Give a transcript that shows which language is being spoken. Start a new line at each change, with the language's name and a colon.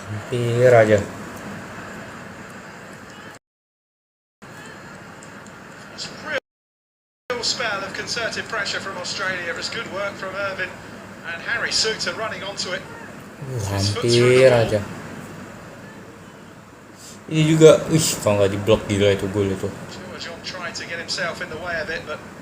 Indonesian: Hampir aja.
English: It's a real spell of concerted pressure from Australia. It was good work from Irvin and Harry Suter running onto it.
Indonesian: Hampir aja. Ini juga, kalau nggak diblok gila itu gol itu.
English: John tried to get himself in the way of it, but